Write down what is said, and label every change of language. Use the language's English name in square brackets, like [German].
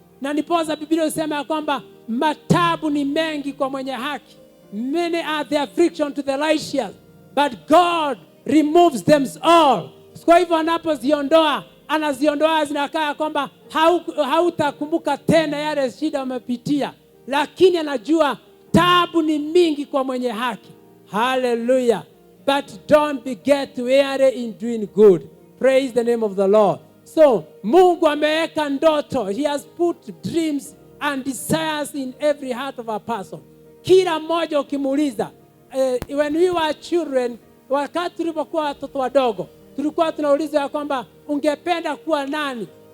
[Swahili] Na nipoza Biblia inasema ya kwamba matabu ni mengi kwa mwenye haki. [English] Many are the affliction to the righteous, but God removes them all. [Swahili] Kwa hivyo anapoziondoa, anaziondoa zinakaa kwamba hautakumbuka tena yale shida umepitia. Lakini anajua tabu ni mingi kwa mwenye haki. Hallelujah. [English] But don't get weary in doing good. Praise the name of the Lord. So, [Swahili] Mungu ameweka ndoto. [English] He has put dreams and desires in every heart of a person. [Swahili] Kila mmoja ukimuuliza, [English] when we were children, [Swahili] wakati tulipokuwa watoto wadogo, tulikuwa tunauliza ya kwamba ungependa kuwa nani?